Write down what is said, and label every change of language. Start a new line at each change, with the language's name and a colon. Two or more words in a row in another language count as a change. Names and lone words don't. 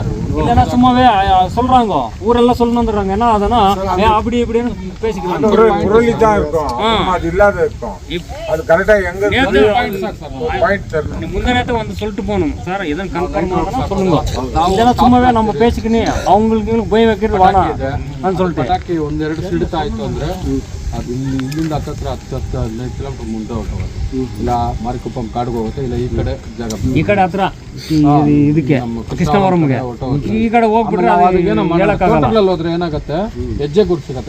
Tamil: இல்லைன்னா சும்மாவே சொல்கிறாங்க, ஊரெல்லாம் சொல்லணுன்றாங்க. ஏன்னா அதனா அப்படி இப்படின்னு பேசிக்கிறாங்க. புரளி தான் இருக்கும், அது இல்லாத இருக்கும். அது கரெக்டாக எங்கே முந்த நேரத்தை வந்து சொல்லிட்டு போகணும் சார், எதுவும் கன்ஃபார்ம் ஆகணும் சொல்லுங்க. இல்லைன்னா சும்மாவே நம்ம பேசிக்கினே அவங்களுக்கு போய் வைக்கிறது வேணாம் ಅಂತ சொல்லிட்டு
Kannada: ಪಟಾಕಿ ಒಂದೆರಡು ಸಿಡಿತ ಆಯ್ತು ಅಂದ್ರೆ ಅದು ಇಲ್ಲಿಂದ ಹತ್ತತ್ರ 10-15 ಕಿಲೋಮೀಟರ್ ಮುಂದೆ ಹೋಗ್ತವೆ. ಇಲ್ಲ ಮಾರಿಕೊಪ್ಪಂ ಕಾಡಿಗೆ ಹೋಗುತ್ತೆ, ಇಲ್ಲ ಈ ಕಡೆ ಜಾಗ ಈ ಕಡೆ ಹತ್ರ ಇದಕ್ಕೆ ಕೃಷ್ಣವರಂಗೆ ಈ ಕಡೆ ಹೋಗ್ಬಿಟ್ರೆ ಟೋಟಲ್ ಹೋದ್ರೆ ಏನಾಗುತ್ತೆ, ಹೆಜ್ಜೆ ಗುರುತು ಸಿಗತ್ತೆ.